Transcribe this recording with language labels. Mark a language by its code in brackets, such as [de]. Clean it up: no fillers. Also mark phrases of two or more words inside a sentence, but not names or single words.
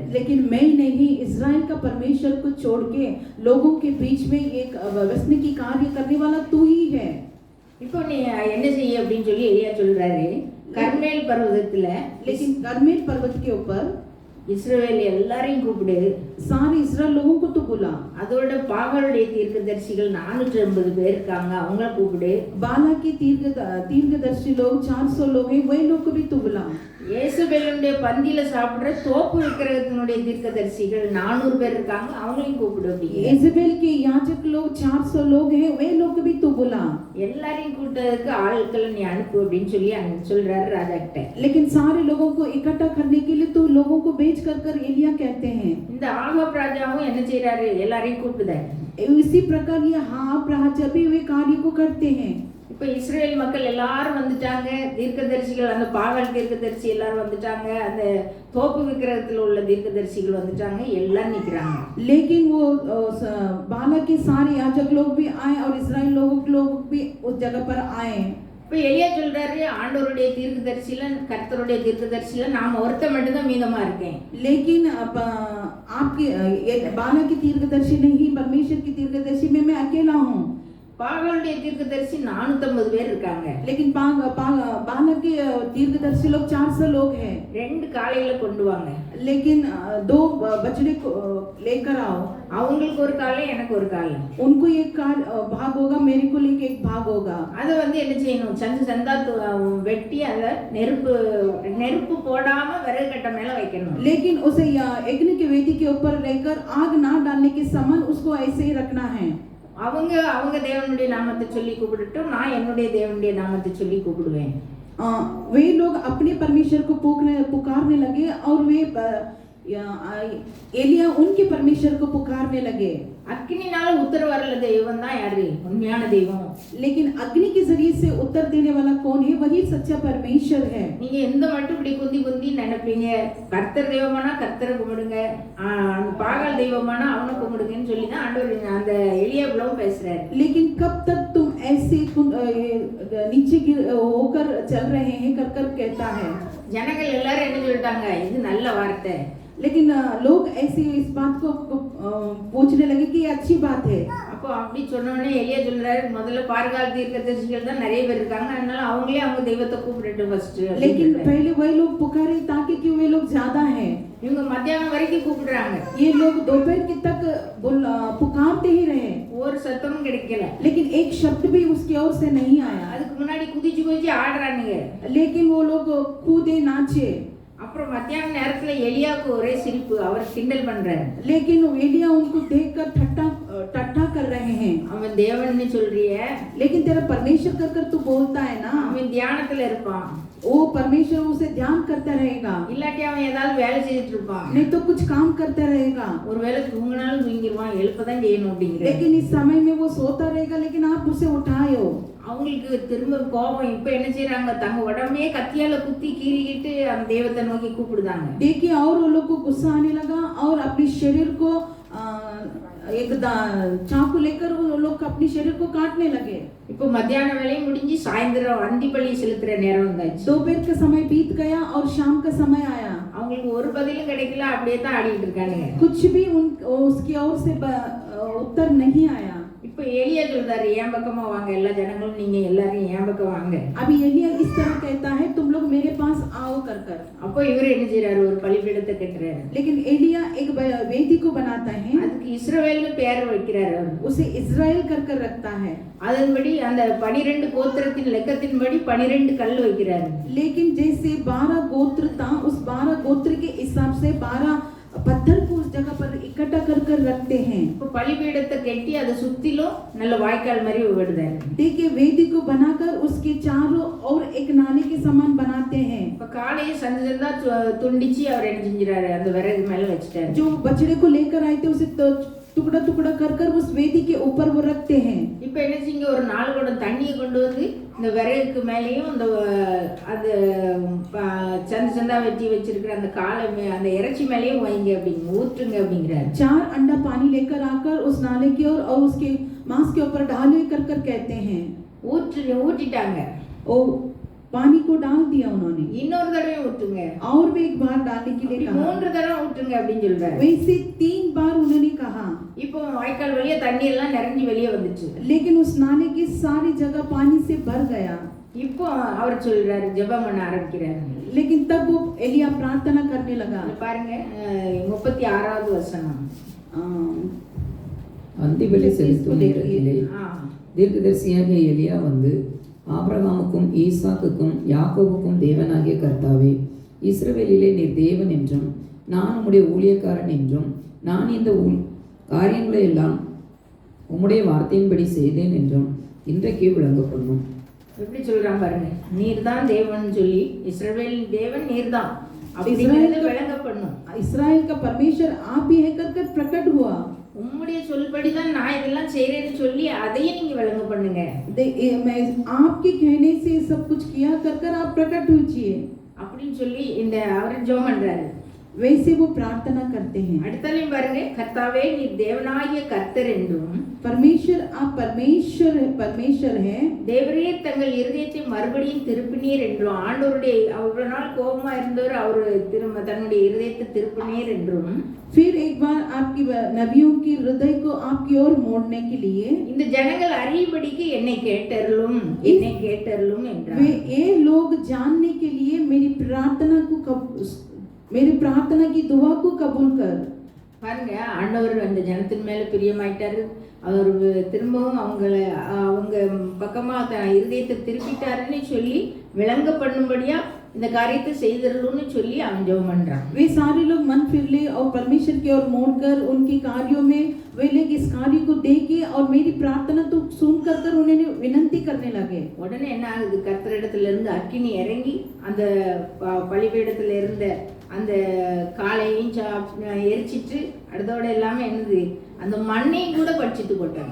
[hi] लेकिन मैं नहीं, इस्राएल का परमेश्वर को छोड़ के लोगों के बीच में एक व्यसन की कार्य करने वाला तू ही है। [ta] இப்போ நீ என்ன செய்ய அப்படின்னு சொல்லி எலியா சொல்றாரு. கர்மேல் பர்வதத்துல, [hi] लेकिन कर्मेल पर्वत के ऊपर [ta] இஸ்ரவேல் எல்லாரையும் கூப்பிடு, [hi] सारे इस्राएल लोगों को तो बुला, [ta] அதோட பாகாலுடைய தீர்க்கதரிசிகள் 480 பேர் இருக்காங்க, அவங்கள கூப்பிடு, [hi] बाला के तीर्थदर्शी लोग 400 लोग हैं, वही लोग को भी तो बुला, [ta] இயேசுபேலுடைய பந்தியில சாப்பிடுற தோப்பு விக்கிரகத்தினுடைய தீர்க்கதரிசிகள் 400 பேர் இருக்காங்க, அவங்களையும் கூப்பிடு அப்படிங்க. [hi] इजेबेल के याजक लोग 400 लोग हैं, वे लोग को भी तो बुला, [ta] எல்லாரையும் கூட்டத்துக்கு ஆட்களை நீ அனுப்பு அப்படின்னு சொல்லி சொல்றாரு ராஜா கிட்ட. [hi] लेकिन सारे लोगों को इकट्ठा करने के लिए तो लोगों को भेज कर एलिया कहते हैं। [ta] இந்த ஆகாப் ராஜாவும் என்ன செய்யறாரு, எல்லாரையும் கூப்பிடுதாரு. [hi] इसी प्रकार ये आहाब राजा भी वे कार्य को करते हैं। [ta] இப்ப இஸ்ரேல் மக்கள் எல்லாரும் வந்துட்டாங்க, தீர்க்கதரிசிகள் அந்த பாகால் தீர்க்கதரிசி எல்லாரும் வந்துட்டாங்க, அந்த தோப்பு விக்கிரகத்துல உள்ள தீர்க்கதரிசிகள் வந்துட்டாங்க, எல்லாம் நிக்கிறாங்க. [hi] लेकिन वो बाला के सारे याजक लोग भी आए और इस्राएल लोग भी उस जगह पर आए। [ta] இப்ப எலியா சொல்றாரு, ஆண்டவருடைய தீர்க்கதரிசில கர்த்தருடைய தீர்க்கதரிசில நான் ஒருத்த மட்டும் தான் மீதமா இருக்கேன். [hi] लेकिन आपके बाला की तीर्थदर्शी नहीं, परमेश्वर की तीर्थदर्शी में मैं अकेला हूँ। [ta] பாகாலுடைய தீர்க்கதரிசி 450 பேர் இருக்காங்க. [hi] लेकिन बाला के तीर्थदर्शी लोग 400 लोग हैं। [ta] 2 காளைகளை கொண்டு வாங்க, [hi] लेकिन 2 बछड़े को लेकर आओ, [ta] அவங்களுக்கு ஒரு காளை எனக்கு ஒரு காளை, [hi] उनको एक भाग होगा, मेरे को लेके एक भाग होगा। [ta] அதை வந்து என்ன செய்யணும், சந்தா வெட்டி அதை நெருப்பு போடாம விறகு கட்டை மேல வைக்கணும். [hi] लेकिन उसे अग्नि के वेदी के ऊपर लेकर आग ना डालने के समान उसको ऐसे ही रखना है। [ta] அவங்க தேவனுடைய நாமத்தை சொல்லி கூப்பிடட்டும், நான் என்னுடைய தேவனுடைய நாமத்தை சொல்லி கூப்பிடுவேன். [hi] वे लोग अपने परमेश्वर को पुकारने लगे और वे एलिया उनके परमेश्वर को पुकारने लगे। [ta] அக்கினினால உத்தரவு வரல தெய்வம் தான் யாரு, உண்மையான தெய்வம். [hi] लेकिन अग्नि के जरिए से उत्तर देने वाला कौन है, वही सच्चा परमेश्वर है। [ta] நீங்க எந்த மட்டும் இப்படி குந்தி நினைப்பீங்க, கர்த்தர் தெய்வமானா கர்த்தரை கும்பிடுங்க, பாகால் தெய்வமானா அவனை கும்பிடுங்கன்னு சொல்லி தான் ஆண்டவர் அந்த எலியாவுலவும் பேசுறாரு. [hi] लेकिन कब तक तुम ऐसे नीचे होकर चल रहे हैं कर कहता है। [ta] ஜனங்கள் எல்லாரும் என்ன சொல்லிட்டாங்க, இது நல்ல வார்த்தை. [hi] लेकिन लोग ऐसे इस बात को पूछने लगे कि ये अच्छी बात है। [ta] அப்போ அப்படி சொன்னோடனே எலியா சொல்றாரு, முதல்ல பாகால் தீர்க்கதரிசிகள் தான் நிறைய பேர் இருக்காங்க, அதனால அவங்களே அவங்க தெய்வத்தை கூப்பிடட்டும் ஃபர்ஸ்ட். [hi] लेकिन पहले वही लोग पुकारे ताकि क्यों वे लोग ज्यादा हैं। [ta] இவங்க மத்தியானம் வரைக்கும் கூப்பிடுறாங்க, [hi] ये लोग दोपहर के तक पुकारते ही रहे, [ta] ஒரு சத்தமும் கிடைக்கல, [hi] लेकिन एक शब्द भी उसकी ओर से नहीं आया। [ta] அதுக்கு முன்னாடி குதிச்சு ஆடுறானுங்க, [hi] लेकिन वो लोग कूदे नाचे। [ta] அப்புறம் மத்தியான நேரத்துல எலியாவுக்கு ஒரே சிரிப்பு, அவர் கிண்டல் பண்றாரு. [hi] लेकिन एलिया उनको देखकर ठट्ठा कर रहे हैं। [ta] அவன் தேவன்னு சொல்றிய, [hi] लेकिन तेरा परमेश्वर कर तू बोलता है ना, [ta] அவன் தியானத்துல இருப்பான், [hi] वो परमेश्वर उसे ध्यान करता रहेगा, [ta] இல்லாட்டி அவன் ஏதாவது வேலை செய்துட்டு இருப்பான், [hi] नहीं तो कुछ काम करता रहेगा। [ta] ஒரு வேளை தூங்கினாலும் தூங்கிடுவான், எழுப்பதான் செய்யணும் அப்படிங்கிற. [hi] लेकिन इस समय में वो सोता रहेगा, लेकिन आप उसे उठाओ। [ta] அவங்களுக்கு திரும்ப கோபம், இப்ப என்ன செய்யறாங்க, தங்க உடம்பே கத்தியால குத்தி கீறிக்கிட்டு அந்த தெய்வத்தை நோக்கி கூப்பிடுதாங்க. [hi] देखिए और वो लोग को गुस्सा आने लगा और अपने शरीर को एक चाकू लेकर वो लोग अपने शरीर को काटने लगे। [ta] இப்போ மத்தியான வேலையும் முடிஞ்சு சாயந்தரம் அந்திப்பள்ளி செலுத்துற நேரம் வந்தாச்சு. [hi] दोपहर का समय बीत गया और शाम का समय आया। [ta] அவங்களுக்கு ஒரு பதிலும் கிடைக்கல, அப்படியே தான் ஆடிட்டு இருக்கானுங்க. [hi] कुछ भी उसकी ओर से उत्तर नहीं आया। [ta] இப்ப இப்போ எலியா சொல்றாரு, என் பக்கமா வாங்க எல்லா ஜனங்களும், நீங்க எல்லாரும் என் பக்கம் வாங்க. [hi] अभी एलिया इस तरह कहता है तुम लोग मेरे पास आओ कर कर। [ta] அப்போ இவர் என்ன செய்யறாரு, ஒரு பலிபீடத்தை கட்டுறாரு. [hi] लेकिन एलिया एक वेदी को बनाता है, [ta] அதுக்கு இஸ்ரவேல்னு பேர் வைக்கிறாரு. [hi] उसे इस्राएल कर कर रखता है। [ta] அதன்படி அந்த 12 கோத்திரத்தின் லெக்கத்தின்படி 12 கல் வைக்கிறாரு. [hi] लेकिन जैसे 12 गोत्र था, उस 12 गोत्र के हिसाब से 12 पत्थर को उस जगह पर इकट्ठा कर कर रखते हैं। [ta] இப்போ பலிபீடத்தை கட்டி அதை சுத்திலும் நல்ல வாய்க்கால் மாதிரி விடுறாரு. [hi] देखिए वेदी को बनाकर उसके चारों और एक नाले के समान बनाते हैं। [ta] இப்போ காலையை சந்தா துண்டிச்சு அவர் என்ன செஞ்சிராரு, அந்த விறகு மேல வச்சிட்டாரு. [hi] जो बछड़े को लेकर आए थे उसे टुकड़ा टुकड़ा कर कर उस वेदी के ऊपर वो रखते हैं। [ta] இப்போ என்ன செய்யுங்க, ஒரு 4 குடம் தண்ணியை கொண்டு வந்து இந்த விறகுக்கு மேலேயும் அந்த அது சந்தா வெட்டி வச்சிருக்கிற அந்த காலை அந்த இறைச்சி மேலேயும் வைங்க அப்படிங்க, ஊற்றுங்க அப்படிங்கிறாரு. [hi] 4 अंडा पानी लेकर आकर उस नाले की ओर और उसके मांस के ऊपर डाले कर कर कहते हैं। [ta] ஊற்றிட்டாங்க. [hi] ओ पानी को डाल दिया उन्होंने। [ta] இன்னொரு தடவை ஊற்றுங்க, [hi] और भी एक बार डालने के लिए कहा। [ta] 3 தடவை ஊற்றுங்க அப்படின்னு சொல்றாரு. [hi] वैसे 3 बार उन्होंने कहा। [ta] இப்போ வாய்க்கால் வழியா தண்ணி எல்லாம் நிறைஞ்சு வெளியே வந்துச்சு. [hi] लेकिन उस नाले की सारी जगह पानी से भर गया। [ta] இப்போ அவர் சொல்றாரு, ஜெபம் பண்ண ஆரம்பிக்கிறாரு. [hi] लेकिन तब वो एलिया प्रार्थना करने लगा। [ta] பாருங்க 36வது வசனம். அந்திபலி செலுத்தும் நேரத்திலே தீர்க்கதரிசியாகிய எலியா வந்து, ஆபிரகாமுக்கும் ஈசாக்குக்கும் யாக்கோபுக்கும் தேவனாகிய கர்த்தாவே, இஸ்ரவேலிலே நீர் தேவன் என்றும் நான் உம்முடைய ஊழியக்காரன் என்றும் நான் இந்த காரியங்களை எல்லாம் உம்முடைய வார்த்தையின்படி செய்தேன் என்றும் இன்றைக்கு விளங்க பண்ணும். எப்படி சொல்றான் பாருங்க, நீர் தான் தேவன் சொல்லி, இஸ்ரவேல் தேவன் நீர் தான் அப்படிங்கிறது விளங்க பண்ணும். [hi] इस्राएल का परमेश्वर आप ही है कर कर प्रकट हुआ। [ta] உம்முடைய சொல்படி தான் நான் இதெல்லாம் செய்றேன்னு சொல்லி அதையும் நீங்க விளங்க பண்ணுங்க. [hi] मैं आपके कहने से सब कुछ किया कर कर आप प्रकट हुए [ta] அப்படின்னு சொல்லி இந்த அவர் ஜெபம் பண்றாரு. [hi] वैसे वो प्रार्थना करते हैं। [ta] அடுத்தலையும் பாருங்க, கர்த்தாவே நீர் தேவனாகிய கர்த்தர் என்றும் [hi] परमेश्वर आप परमेश्वर है, [ta] தேவரே தங்கள் இருதயத்தை மறுபடியும் திருப்பினீர் என்றும், ஆண்டவருடைய அவ்வளவு நாள் கோபமா இருந்தவர் அவர் திரும்ப தன்னுடைய இருதயத்தை திருப்பினீர் என்றும், [hi] फिर एक बार आपकी नबियों की हृदय को आपकी ओर मोड़ने के लिए [ta] இந்த ஜனங்கள் அறியும்படிக்கு என்னை கேட்டருளும் என்றார். [hi] वे ये लोग जानने के लिए मेरी प्रार्थना की दुआ को कबूल कर। [ta] பாருங்க, ஆண்டவர் அந்த ஜனத்தின் மேல பிரியமாயிட்டாரு. அவர் திரும்பவும் அவங்க பக்கமா இருதயத்தை திருப்பிட்டாருன்னு சொல்லி விளங்க பண்ணும்படியா இந்த காரியத்தை செய்தருளும்னு சொல்லி அவன் ஜெபம் பண்றான். [hi] वे सारे लोग मन फिर ले और परमेश्वर की ओर मोड़कर उनके कार्यों में वे लोग इस कार्य को देखे और मेरी प्रार्थना तो सुन कर उन्हें विनती करने लगे। [ta] உடனே என்ன ஆகுது, கர்த்தரிடத்துல இருந்து அக்கினி இறங்கி அந்த பலிபீடத்துல இருந்த அந்த காளையும் எரிச்சிட்டு அடுத்தோட எல்லாமே என்னது, அந்த மண்ணையும் கூட பட்சித்து போட்டாங்க.